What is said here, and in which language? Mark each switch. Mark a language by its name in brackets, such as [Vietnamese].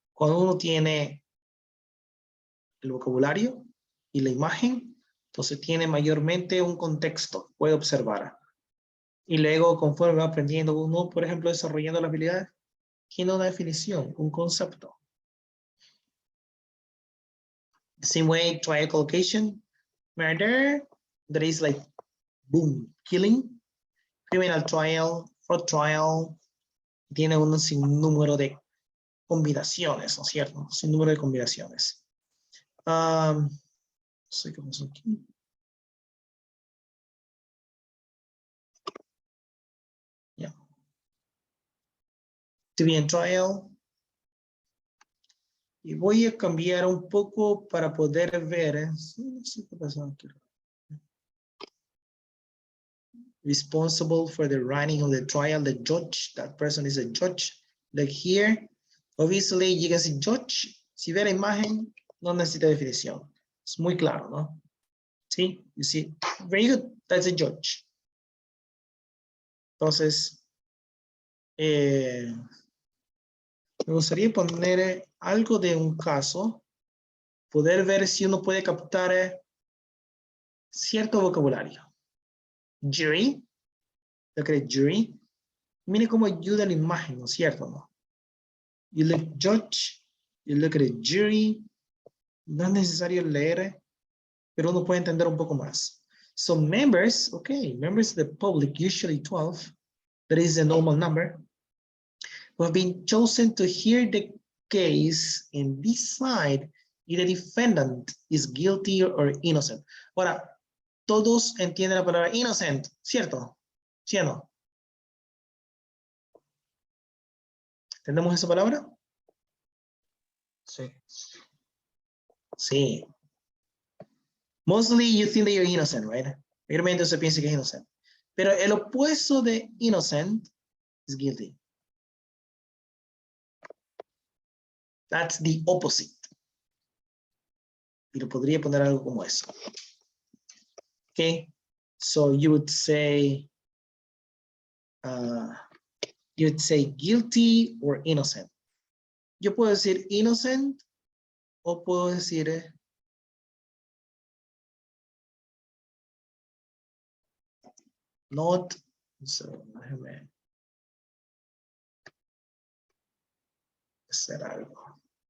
[Spanish] Cuando uno tiene el vocabulario y la imagen, entonces tiene mayormente un contexto, puede observar. Y luego, conforme va aprendiendo uno, por ejemplo, desarrollando la habilidad, tiene una definición, un concepto. [English] The same way, trial collocation, murder, that is like, boom, killing. [Spanish] Criminal trial, fraud trial, tiene un sinnúmero de combinaciones, ¿no es cierto? Un sinnúmero de combinaciones. No sé qué pasó aquí. [English] Yeah. To be in trial. [Spanish] Y voy a cambiar un poco para poder ver. No sé qué pasó aquí. [English] responsible for the running of the trial, the judge, that person is a judge. Like here, obviously you can see judge. [Spanish] Si ve la imagen, no necesita definición. Es muy claro, ¿no? [English] Sí, you see, very good, that's a judge. [Spanish] Entonces, me gustaría poner algo de un caso, poder ver si uno puede captar cierto vocabulario. Jury, lo que es jury. Mire cómo ayuda la imagen, ¿no es cierto? ¿No? [English] You look judge, you look at a jury. [Spanish] No es necesario leer, pero uno puede entender un poco más. [English] So members, okay, members of the public, usually 12, that is a normal number, who have been chosen to hear the case and decide if the defendant is guilty or innocent. [Spanish] Ahora, todos entienden la palabra innocent, ¿cierto? ¿Sí o no? ¿Entendemos esa palabra? Sí. Sí. [English] Mostly you think that you're innocent, right? [Spanish] Mayormente se piensa que es innocent. Pero el opuesto de innocent [English] is guilty. That's the opposite. [Spanish] Y lo podría poner algo como eso. [English] Okay, so you would say guilty or innocent. [Spanish] Yo puedo decir innocent o puedo decir not. So déjame hacer algo.